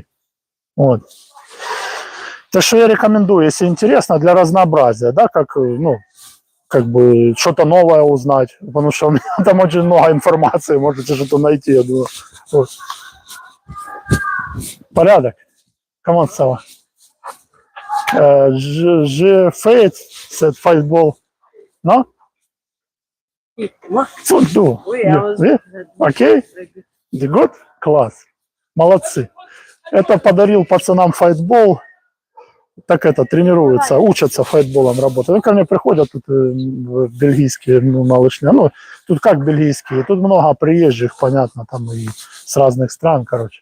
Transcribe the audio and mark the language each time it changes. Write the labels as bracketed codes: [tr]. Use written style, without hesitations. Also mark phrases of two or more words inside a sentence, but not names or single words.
[ru] Вот. Так что я рекомендую, если интересно, для разнообразия, да, как, ну, как бы что-то новое узнать, потому что у меня там очень много информации, можете что-то найти, я думаю. Вот. Порядок. [en] Come on, Сава. [fr] Je fais cette fightball. [en] No? Do. Окей? Good? [ru] Класс. Молодцы. Это подарил пацанам файтбол. Так это, тренируются, учатся файтболом работать. Ну, ко мне приходят тут бельгийские малышни. Ну, тут как бельгийские, тут много приезжих, понятно, там и с разных стран, короче.